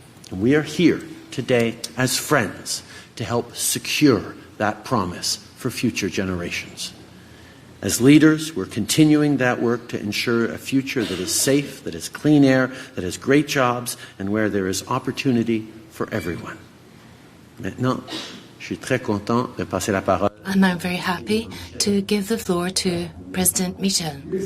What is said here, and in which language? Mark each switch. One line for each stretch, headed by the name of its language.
English: And we are here today as friends to help secure that promise for future generations. As leaders, we're continuing that work to ensure a future that is safe, that has clean air, that has great jobs, and where there is opportunity for everyone.
French: Maintenant, je suis très content de passer la parole.
English: And I'm very happy to give the floor to President Michel.